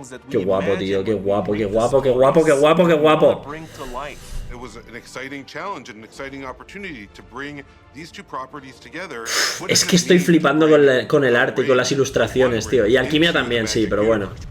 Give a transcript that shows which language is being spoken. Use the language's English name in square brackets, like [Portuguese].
[Spanish] Qué guapo, tío, qué guapo, qué guapo, qué guapo, qué guapo, qué guapo. [English] It was an exciting challenge and an exciting opportunity to bring these two properties together. [Spanish] Es que estoy flipando con el arte y con las ilustraciones, tío. Y alquimia también, sí, pero bueno.